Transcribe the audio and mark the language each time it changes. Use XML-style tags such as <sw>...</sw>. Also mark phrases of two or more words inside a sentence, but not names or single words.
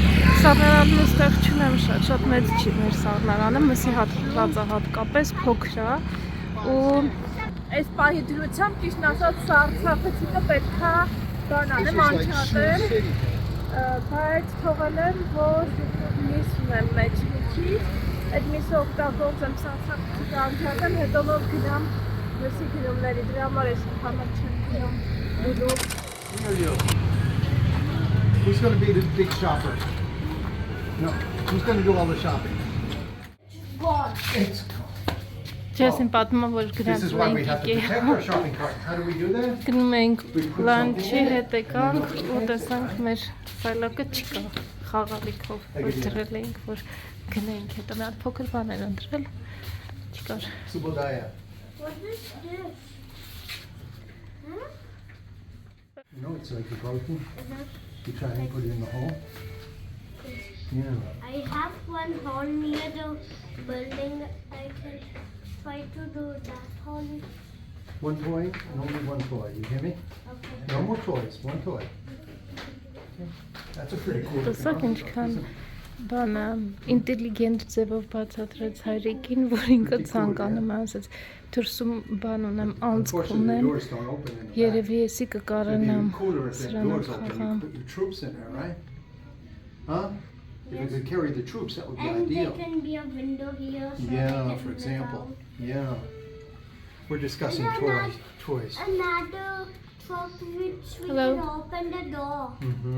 <hy>Սառնարանն այստեղ չունեմ շատ մեծ չի մեր սառնարանը, մսի հատված է հատկապես, փոքր է ու այս պահի դրությամբ ճիշտ ասած սառցախեցիկը պետք է բան անեմ, անջատեմ, բայց թողել եմ, որ միս ունեմ մեջ մի քիչ, այդ միսը օգտագործեմ սառցախեցիկը անջատեմ, հետո որ գնամ մսի գնումների, դրա համար ես համար չեմ գնում դուլու։</hy> <en>Who's going to be the big shopper? No. Who's going to do all the shopping? It's</en> <hy>Չես իմ պատմում, որ</hy> <en>This</en> <hy>գնանք</hy> <en>is why we have to</en> <hy>լենքիկի։</hy> <en>protect our shopping cart. How do we do that?</en> <hy>Գնում ենք լանչի հետ եկանք ու տեսանք մեր սայլակը չկա խաղալիքով, որ դրել էինք, որ գնենք, հետո մի հատ փոքր բաներ ընտրել, չկար։ Subodaya.</hy> <en>What is this? You know, it's like a broken. You try and put it in the hole. Yeah. I have one hole near the building. I can try to do that hole. One toy and only one toy. You hear me? Okay. No more toys. One toy. That's a pretty cool.</en> <hy>Տեսակ ինչքան բանը ինտելիգենտ ձևով բացատրեց հայրիկին, որ ինքը ցանկանում է, ասաց դրսում բան ունեմ, անցք ունեմ, երևի եսի կկարենամ սրանով խաղամ։</hy> <en>Put your troops in there, right? Huh? If you could carry the troops, that would be And there ideal. can be a window here. So Yeah, I can for look example. out. Yeah. We're discussing toys. Another truck which we Hello. can open the door Mm-hmm.</en>